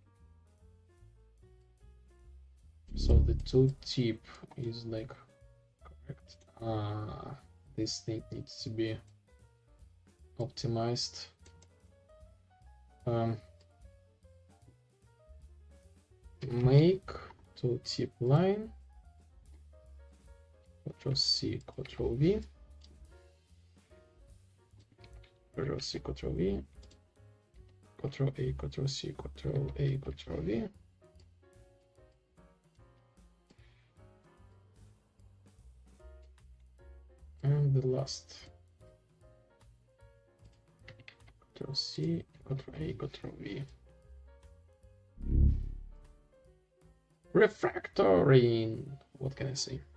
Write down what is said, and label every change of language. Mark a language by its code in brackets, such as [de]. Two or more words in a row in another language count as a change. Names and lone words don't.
[en] So the tooltip is like correct. This thing needs to be optimized. Make tooltip line. Ctrl+C, Ctrl+V. Ctrl+C, Ctrl+V. Ctrl+A, Ctrl+C, Ctrl+A, Ctrl+V. And the last. Ctrl+C, Ctrl+A, Ctrl+V. Refactoring. What can I say?